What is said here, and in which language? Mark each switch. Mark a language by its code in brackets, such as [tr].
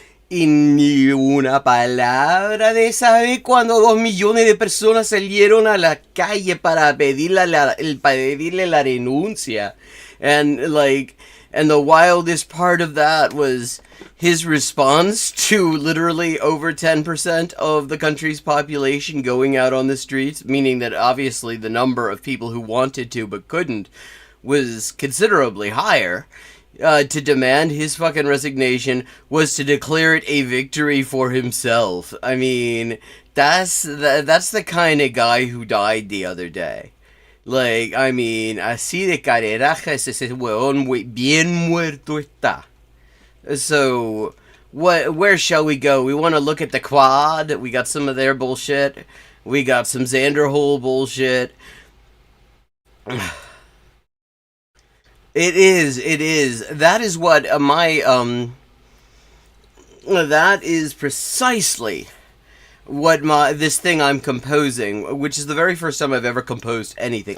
[es] Y ni una palabra de saber cuando 2 millones de personas salieron a la calle para pedirle la renuncia. [en] And the wildest part of that was his response to literally over 10% of the country's population going out on the streets, meaning that obviously the number of people who wanted to but couldn't was considerably higher. To demand his fucking resignation was to declare it a victory for himself. I mean, that's the kind of guy who died the other day. Like, I mean, [es] así de careraja es ese weón, bien muerto está. [en] So, where shall we go? We want to look at the Quad. We got some of their bullshit. We got some Xanderhole bullshit. It is. That is what that is precisely what this thing I'm composing, which is the very first time I've ever composed anything.